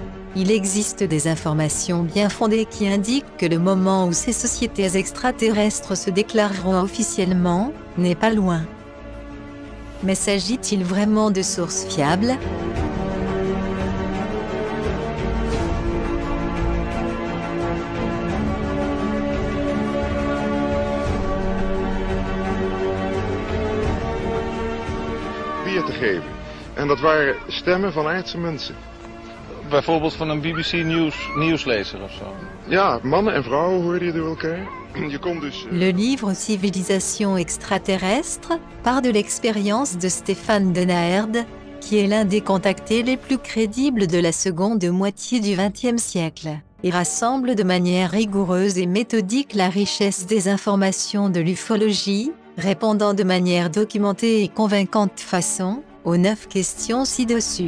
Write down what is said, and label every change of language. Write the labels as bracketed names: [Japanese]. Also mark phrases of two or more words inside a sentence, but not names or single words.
[French] Il existe des informations bien fondées qui indiquent que le moment où ces sociétés extraterrestres se déclareront officiellement n'est pas loin. Mais s'agit-il vraiment de sources fiables ? [Dutch] Weer te geven. En dat waren stemmen van aardse mensen. Bijvoorbeeld van een BBC nieuwslezer of zo. Ja, mannen en vrouwen hoorden je door elkaar. Je kon dus... [French] Le livre Civilisation extraterrestre part de l'expérience de Stéphane Denaerde, qui est l'un des contactés les plus crédibles de la seconde moitié du XXe siècle, et rassemble de manière rigoureuse et méthodique la richesse des informations de l'ufologie, répondant de manière documentée et convaincante façon aux 9 questions ci-dessus.